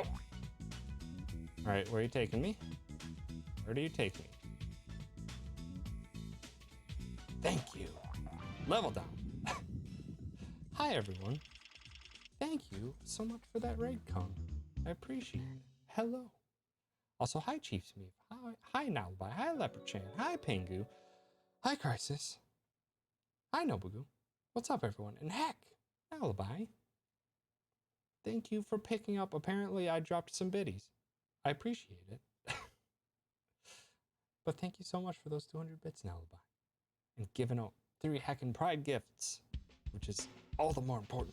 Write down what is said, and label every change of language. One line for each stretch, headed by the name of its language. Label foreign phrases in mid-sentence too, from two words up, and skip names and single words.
English: Alright, where are you taking me? Where do you take me? Thank you. Level down. Hi, everyone. Thank you so much for that raid, Kong. I appreciate it. Hello. Also, hi, Chief Smith. Hi, Nalbai. Hi, Leopard Chan. Hi, Pengu. Hi, Crisis. Hi, Nobugu. What's up, everyone? And heck, Nalbai. Thank you for picking up. Apparently, I dropped some biddies. I appreciate it. But thank you so much for those 200 bits, Nalbai. And giving out 3 heckin' pride gifts, which is all the more important.